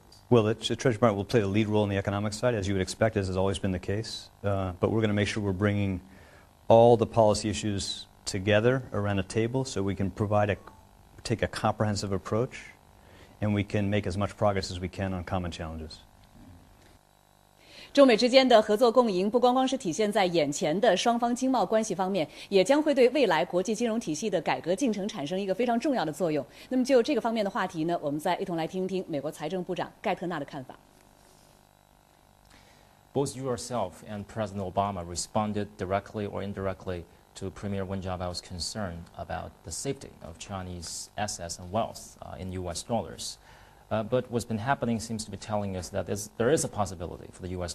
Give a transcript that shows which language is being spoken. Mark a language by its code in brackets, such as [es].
[en] Well, the Treasury Department will play a lead role on the economic side, as you would expect, as has always been the case. But we're going to make sure we're bringing all the policy issues together around a table so we can take a comprehensive approach, and we can make as much progress as we can on common challenges. [zh] 中美之间的合作共赢不光光是体现在眼前的双方经贸关系方面，也将会对未来国际金融体系的改革进程产生一个非常重要的作用。那么就这个方面的话题呢，我们再一同来听一听美国财政部长盖特纳的看法。 [en] Both yourself and President Obama responded directly or indirectly to Premier Wen Jiabao's concern about the safety of Chinese assets and wealth in U.S. dollars. But what's been happening seems to be telling us that there is a possibility for the U.S.